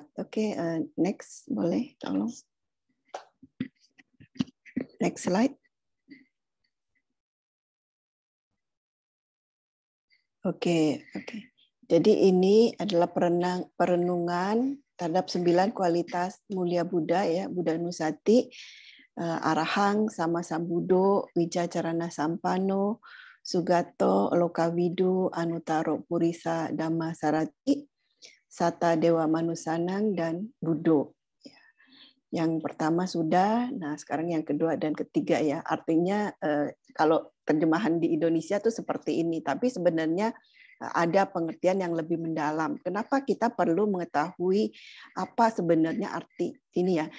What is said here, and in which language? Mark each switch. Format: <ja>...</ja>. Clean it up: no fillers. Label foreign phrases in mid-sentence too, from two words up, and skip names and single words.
<id>Oke, next boleh tolong.</id> <en>Next slide.</en> <id>Oke. Jadi ini adalah perenungan terhadap 9 kualitas mulia Buddha ya,</id> <pi>Buddha Nusati, Arahang, Sama Sambudo, Wijacarana Sampano, Sugato, Lokawidu, Anutaro Purisa Dhamma Sarati, Sata Dewa Manusanang,</pi> <id>dan Buddho. Yang pertama sudah, nah sekarang yang kedua dan ketiga ya. Artinya kalau terjemahan di Indonesia tuh seperti ini, tapi sebenarnya ada pengertian yang lebih mendalam. Kenapa kita perlu mengetahui apa sebenarnya arti ini ya?</id>